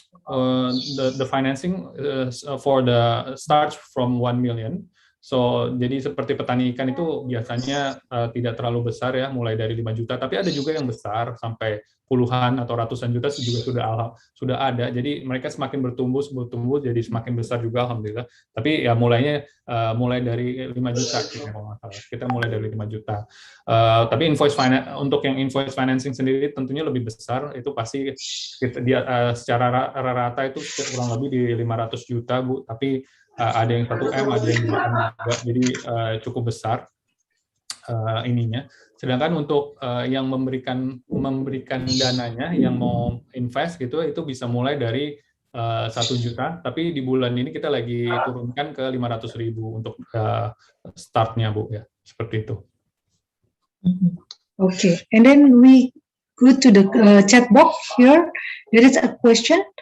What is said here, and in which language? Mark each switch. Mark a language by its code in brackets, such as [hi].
[en] The financing for the starts from 1 million. [id] So, jadi seperti petani ikan itu biasanya tidak terlalu besar ya, mulai dari 5 juta, tapi ada juga yang besar sampai puluhan atau ratusan juta juga sudah ada. Jadi mereka semakin bertumbuh jadi semakin besar juga, alhamdulillah. Tapi ya mulai dari 5 juta kalau nggak salah. Kita mulai dari 5 juta. Tapi untuk yang invoice financing sendiri tentunya lebih besar, itu pasti secara rata itu kurang lebih di 500 juta, Bu. Tapi ada yang 1M, ada yang 2M juga, jadi cukup besar ininya. Sedangkan untuk yang memberikan dananya, yang mau invest gitu, itu bisa mulai dari 1 juta, tapi di bulan ini kita lagi turunkan ke 500.000 untuk startnya, Bu, ya, seperti itu. [en] Okay, and then we go to the chat box here. There is a question.